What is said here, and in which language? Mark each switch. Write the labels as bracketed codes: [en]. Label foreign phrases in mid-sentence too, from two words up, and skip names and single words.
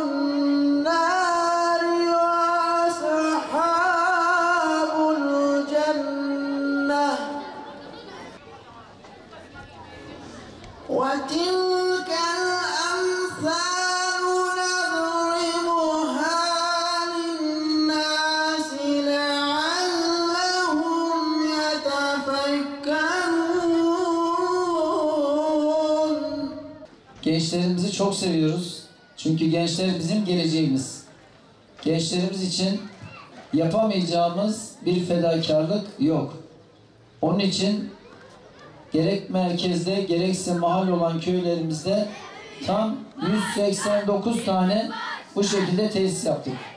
[ar] النار وأصحاب الجنة وتلك الأمثال نضربها للناس لعلهم يتفكرون. [tr] Gençlerimizi çok seviyoruz. Çünkü gençler bizim geleceğimiz. Gençlerimiz için yapamayacağımız bir fedakarlık yok. Onun için gerek merkezde gerekse mahal olan köylerimizde tam 189 tane bu şekilde tesis yaptık.